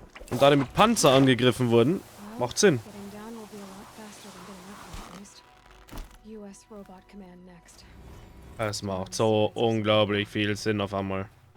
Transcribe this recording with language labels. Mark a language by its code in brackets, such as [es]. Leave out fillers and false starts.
[de] Und da die mit Panzer angegriffen wurden, macht Sinn. [en] Getting down will be a lot faster than getting up, at least. US Robot Command next. [de] Es macht so unglaublich viel Sinn auf einmal.